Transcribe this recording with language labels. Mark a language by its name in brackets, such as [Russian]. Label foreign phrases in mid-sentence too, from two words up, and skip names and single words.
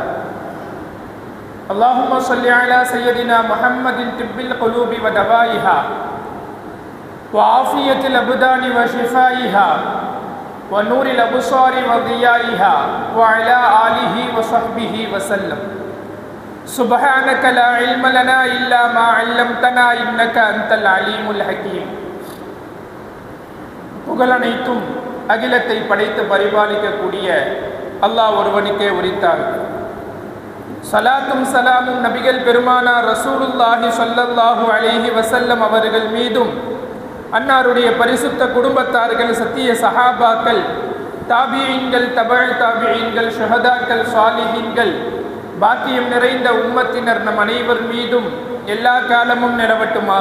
[Arabic] اللهم صل على سيدنا محمد طب القلوب ودوائها وعافية الأبدان وشفائها ونور الأبصار وضيائها وعلى آله وصحبه وسلم. سبحانك لا علم لنا إلا ما علمتنا إنك أنت العليم الحكيم. [Tamil] புகழனைத்தும் அகிலத்தை படைத்து பரிபாலிக்கக்கூடிய அல்லாஹ் ஒருவனுக்கே உரித்தார். சலாத்தும் சலாமும் நபிகள் பெருமானார் ரசூலுல்லாஹி [Arabic] صلى الله عليه وسلم [Tamil] அவர்கள் மீதும், அன்னாருடைய பரிசுத்த குடும்பத்தார்கள், சத்திய சஹாபாக்கள், தாபியீன்கள், தபஅ தாபியீன்கள், ஷுஹதாக்கள், சாலிஹீன்கள், பாக்கியம் நிறைந்த உம்மத்தினர் நம் அனைவர் மீதும் எல்லா காலமும் நிலவட்டுமாக.